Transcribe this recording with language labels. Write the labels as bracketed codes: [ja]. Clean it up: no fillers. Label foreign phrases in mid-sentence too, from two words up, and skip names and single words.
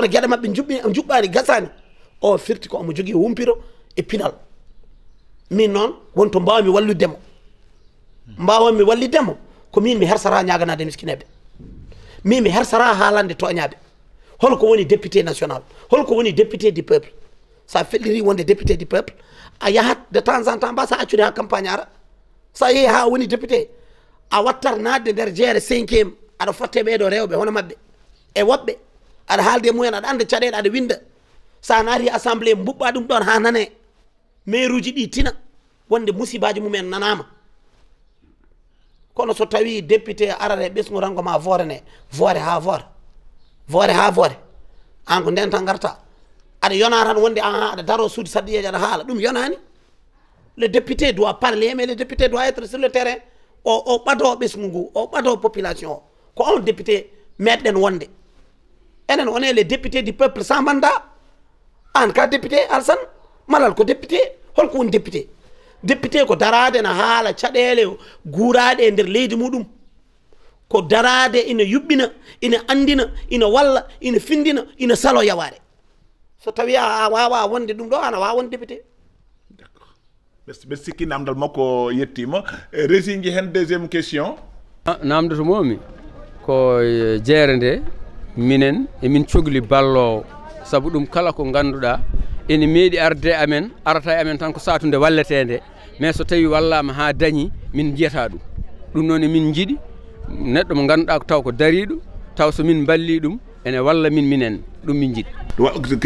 [ff] gueɗe mabɓe juɓɓani gasani o firti ko omo jogui humpiro e pinal min noon wonto mbawmi walludemo mbawami wallidemo ko min mi hersara ñaganade miskineɓe min mi hersara haalande toñaɓe holko woni [fr] député national [ff] holko woni [fr] député du peuple [ff] sa feɗɗiri wonde [fr] député du peuple [ff] a yahat [fr] de temps en temps [ff] mbasa accude ha campagne ara sa yeehi ha woni député a wattat nadde nder jeere 5e aɗa fotte ɓeɗo rewɓe hono mabɓe e woɓɓe aɗa haalde mumen aɗa anda caɗele aɗa winda sa naati assemblée mbuɓɓa ɗum ɗon ha nane maire uji ɗi tina wonde musibaji mumen nanama kono so tawi député arare ɓesgu rango ma vorene voore ha voore an ko nden tan garta aɗa yona tan wonde aɗa daro suudi saddiyeji aɗa haala ɗum yonani [fr] le député doit parler mais le député doit être sur le terrain [ff] o ɓado ɓesgu ngu o ɓado population o ko on député meɗɗen wonde enen [fr] on est les députés du peuple sans mandat [ff] an ka député Alassane Malal ko député holko woni député ko darade na haala caɗele guuraɗe e nder leydi muɗum ko darade ina yuɓɓina ina andina ina walla ina findina ina salo yaware so tawi a wawa wonde ɗum ɗo ana wawa wonde député. Ɓe sikki namdal makko yettima. Résigi hen [fr] deuxième question. [ff] namdoto momi ko jeere nde minen emin cogli ballowo saabu ɗum kala ko ganduɗa ene meeɗi arde amen arata e amen tan ko satunde walletede mais so tawi wallama ha dañi min jiyata ɗum noon emin jiiɗi neɗɗo mo ganduɗa ko taw ko dariɗo taw so min balli ɗum ene walla minen ɗum min jiiɗi.